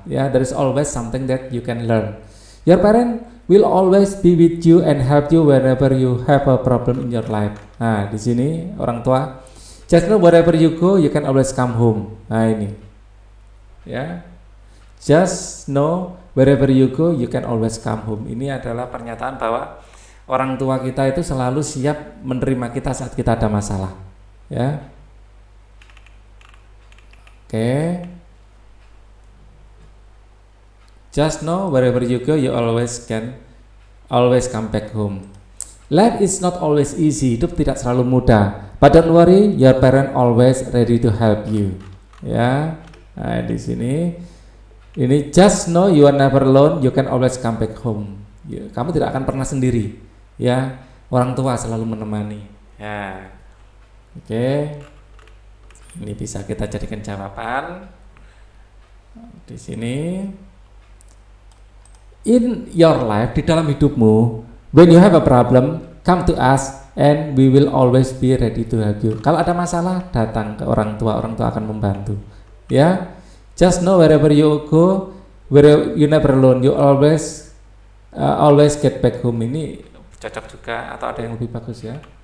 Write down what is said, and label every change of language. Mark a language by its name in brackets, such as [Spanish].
[English] Ya, there is always something that you can learn. Your parent will always be with you and help you whenever you have a problem in your life. [Indonesian] Nah, di sini orang tua, [English] just know wherever you go, you can always come home. [Indonesian] Nah, ini, ya, [English] just know wherever you go, you can always come home. [Indonesian] Ini adalah pernyataan bahwa orang tua kita itu selalu siap menerima kita saat kita ada masalah. Ya, oke. [English] Just know wherever you go, you always come back home. Life is not always easy. [Indonesian] Hidup tidak selalu mudah. [English] But don't worry, your parent always ready to help you. [Indonesian] Ya, nah, di sini ini [English] just know you are never alone. You can always come back home. [Indonesian] Kamu tidak akan pernah sendiri. Ya, orang tua selalu menemani. Ya, oke. Ini bisa kita jadikan jawaban di sini. [English] In your life, [Indonesian] di dalam hidupmu, [English] when you have a problem, come to us and we will always be ready to help you. [Indonesian] Kalau ada masalah, datang ke orang tua akan membantu. [English] Ya, just know wherever you go, where you never alone, you always get back home. [Indonesian] Ini cocok juga, atau ada yang lebih bagus ya?